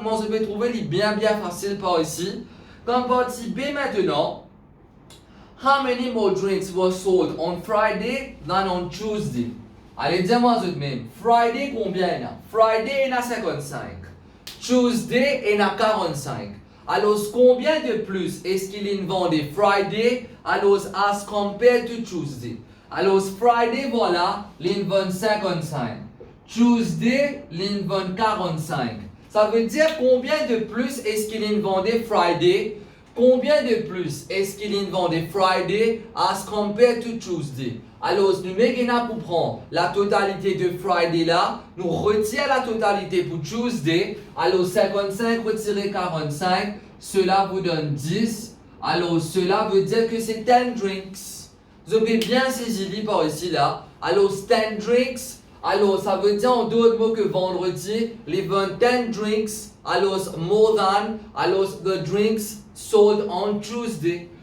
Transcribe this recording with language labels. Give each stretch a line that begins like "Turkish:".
French: Comment je peux trouver? Il est bien facile par ici. Comme partie B maintenant.
English: How many more drinks were sold on Friday than on Tuesday?
French: Allez, dis-moi tout de même. Friday, combien il y a? Friday, il y a 55. Tuesday, il y a 45. Alors, combien de plus est-ce qu'il y a vendu Friday?
English: Alors, as compared to Tuesday.
French: Alors, Friday, voilà, il vend 55. Tuesday, il vend 45. Ça veut dire combien de plus est-ce qu'il y a vendu Friday? Combien de plus est-ce qu'il y a vendu Friday
English: as compared to Tuesday?
French: Alors, nous mettons pour prendre la totalité de Friday là, nous retirons la totalité pour Tuesday. Alors, 55 retiré 45, cela vous donne 10. Alors, cela veut dire que c'est 10 drinks. Vous avez bien saisi par ici là. Alors, 10 drinks. Alors, ça veut dire en d'autres mots que vendredi, les 10 drinks.
English: Alors, more than. Alors, the drinks sold on Tuesday.